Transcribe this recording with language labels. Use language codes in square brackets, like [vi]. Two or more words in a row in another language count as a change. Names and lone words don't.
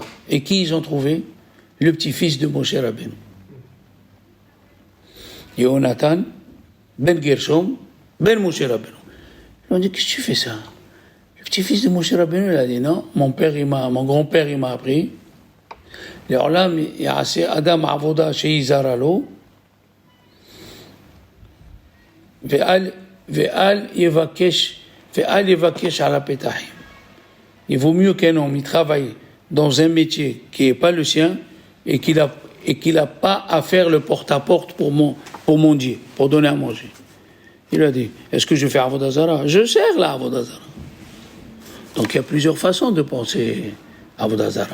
[fr] Et qui ils ont trouvé? Le petit-fils de Moshe Rabbeinu. Yonatan, Ben Gershom, Ben Moshe Rabbeinu. Ils ont dit, qu'est-ce que tu fais ça? Le petit-fils de Moshe Rabbeinu, il a dit, non, mon grand-père, il m'a appris. [he] לעולם יעשה אדם עבודה שהיא זרה לו, ואל יבקש על הפתחים. [fr] Il vaut mieux qu'un homme, il travaille dans un métier qui n'est pas le sien et qu'il a pas à faire le porte-à-porte pour mon Dieu, pour donner à manger. Il a dit, est-ce que je fais Avodah Zara? Je sers la Avodah Zara. Donc il y a plusieurs façons de penser Avodah Zara.